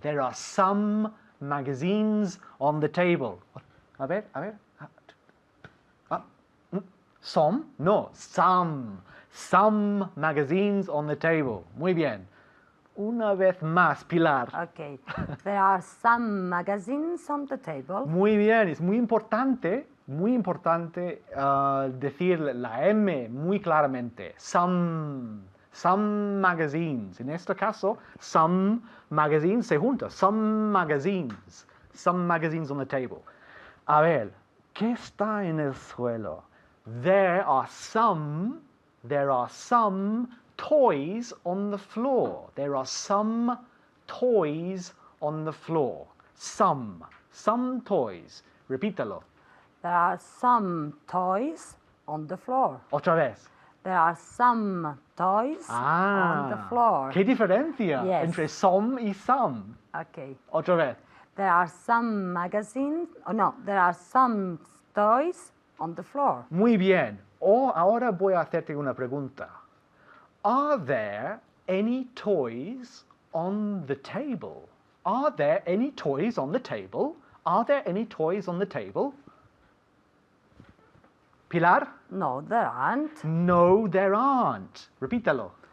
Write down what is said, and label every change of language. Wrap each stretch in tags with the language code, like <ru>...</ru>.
<en>There are some magazines on the table.</en> <es>A ver.</es> <en>Some? No, some. Some magazines on the table.</en> <es>Muy bien. Una vez más, Pilar.</es> <en>Okay. There are some magazines on the table.</en> <es>Muy bien, es muy importante decir la M muy claramente.</es> <en>Some magazines.</en> <es>En este caso,</es> <en>some magazines</en> <es>se junta.</es> <en>Some magazines on the table.</en> <es>A ver, ¿qué está en el suelo?</es> <en>There are some toys on the floor. There are some toys on the floor. Some toys.</en> <es>Repítalo.</es> <en>There are some toys on the floor.</en> <es>Otra vez.</es> <en>There are some toys on the floor.</en> <es>¿Qué diferencia</es> <en>Yes.</en> <es>entre some y some?</es> <en>Okay.</en> <es>Otra vez.</es> <en>There are some magazines. Oh no, there are some toys on the floor.</en> <es>Muy bien. Ahora voy a hacerte una pregunta.</es> <en>Are there any toys on the table? Are there any toys on the table? Are there any toys on the table? Pilar? No, there aren't. No, there aren't.</en> <es>Repítalo.</es>